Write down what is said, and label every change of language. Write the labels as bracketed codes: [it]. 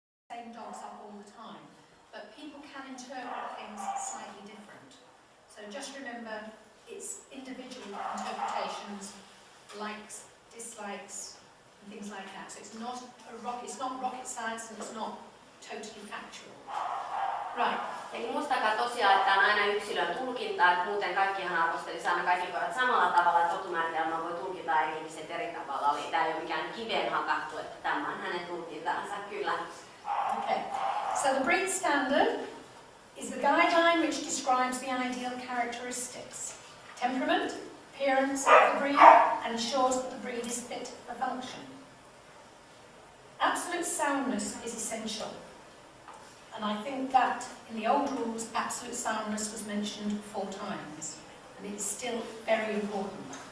[en] same dogs up all the time, but people can interpret things slightly different. So just remember, it's individual interpretations, likes, dislikes, and things like that. So it's not rocket science, and it's not totally factual. Right. [fi] Eli muistakaa tosiaan, että on aina yksilön tulkinta, että muuten kaikkihan arvostelisi aina kaikki koirat samalla tavalla, että rotumääritelmää voi tulkita eri ihmiset eri tavalla. Eli tämä ei ole mikään kiveen hakattu, että tämä on hänen tulkintaansa, kyllä. [en] Okay. So the breed standard is the guideline which describes the ideal characteristics, temperament, appearance of the breed, and ensures that the breed is fit for function. Absolute soundness is essential. And I think that in the old rules, absolute soundness was mentioned 4 times, and it's still very important.